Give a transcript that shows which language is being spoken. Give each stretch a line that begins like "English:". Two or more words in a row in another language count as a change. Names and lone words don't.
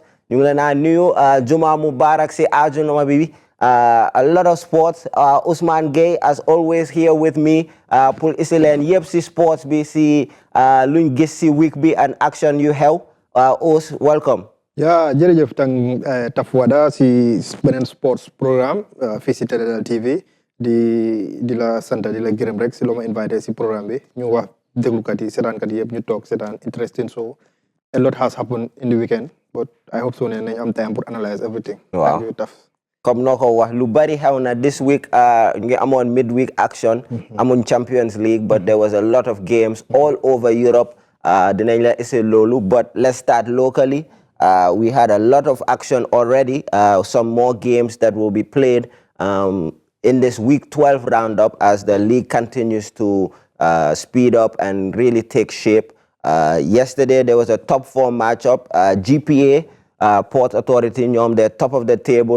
Wolof: Ñu ngi leen a nuyu Juma Mubarak si àjjuma bi.
English: A lot of sports. Usman Gay, as always, here with me.
Wolof: Pour isi leen yëpp si sports bi si luñ gis si week bi and action yu xew.
English: Us, welcome. Yeah,
Wolof: jërëjëf tang Tafwada si beneen sports programme fii si Teledal TV di la sant di la gërëm rek si loo ma invité si programme bi ñu wax déglukat yi seetaankat yi yëpp ñu toog seetaan
English: interesting so a lot has happened in the weekend but I hope so
Wolof: ne nañ am time pour analyse everything.
English: Wow.
Wolof: Comme noo ko wax lu bari xew na
English: this week
Wolof: ngi amoon
English: midweek action amuñ Champions League but there was a lot of games all over Europe
Wolof: dinañ la essayer loolu
English: but let's start locally. We had a lot of action already, some more games that will be played in this week 12 roundup as the league continues to speed up and really take shape. Yesterday there was a top four matchup. GPA, Port Authority, they're top of the table.